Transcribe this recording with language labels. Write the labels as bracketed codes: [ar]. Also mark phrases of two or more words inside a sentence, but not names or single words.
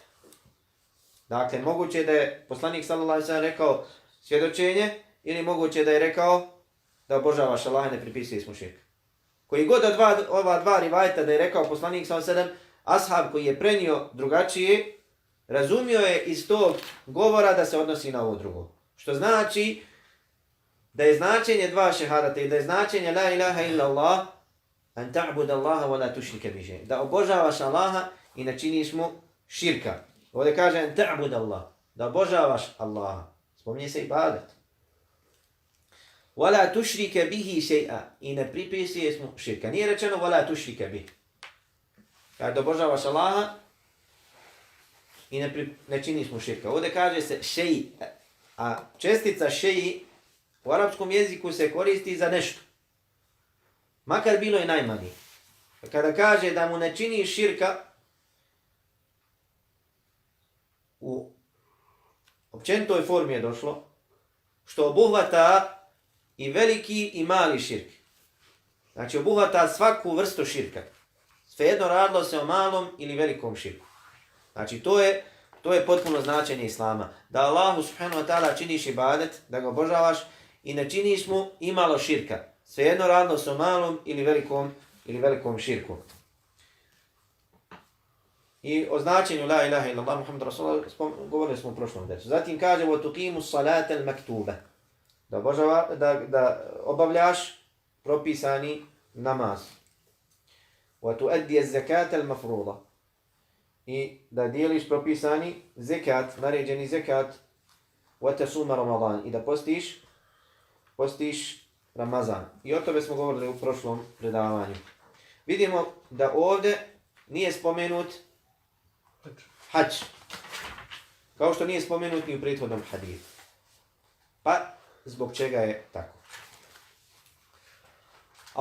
[bs] Dakle, moguće da je poslanik [ar] صلى الله عليه وسلم [bs] rekao svjedočenje ili moguće da je rekao da obožavaš Allaha i ne pripisuješ mu širk. Koji god od ova dva rivajeta da je rekao poslanik [ar] صلى الله عليه وسلم, [bs] ashab koji je prenio drugačije, razumio je iz tog govora da se odnosi na ovo drugo. Što znači da je značenje dva šehadata i da je značenje [ar] لا إله إلا الله أن تعبد الله ولا تشرك به. [bs] Da obožavaš Allaha i ne činiš mu širka. Ovdje kaže [ar] أن تعبد الله, [bs] da obožavaš Allaha. Spominje se ibadet. [ar] ولا تشرك به شيئا, [bs] i ne pripisuješ mu širka. Nije rečeno [ar] ولا تشرك به. [bs] Da obožavaš Allaha i ne činiš mu širka. Ovdje kaže se šeji, a čestica šeji u arapskom jeziku se koristi za nešto. Makar bilo i najmanji. Kada kaže da mu ne činiš širka, u općenitoj formi je došlo, što obuhvata i veliki i mali širk. Znači obuhvata svaku vrstu širka. Svejedno radilo se o malom ili velikom širku. Znači to je potpuno značenje Islama. Da Allahu [ar] سبحانه وتعالى [bs] činiš ibadet, da ga obožavaš i ne činiš mu imalo širka. Svejedno radilo se o malom ili velikom širku. I o značenju [ar] لا إله إلا الله محمد رسول الله [bs] govorili smo u prošlom dersu. Zatim kaže [ar] وَتُقِيمُ الصَّلَاةَ الْمَكْتُوبَ, [bs] da obavljaš propisani namaz. [ar] وَتُؤَدِّيَ الزَّكَاةَ الْمَفْرُوضَ, [bs] i da dijeliš propisani zekat, naređeni zekat. [ar] وَتَسُومَ رَمَضَانِ, [bs] i da postiš Ramazan. I o tome smo govorili u prošlom predavanju. Vidimo da ovdje nije spomenut hadž, kao što nije spomenut ni u prethodnom hadithu. Pa zbog čega je tako?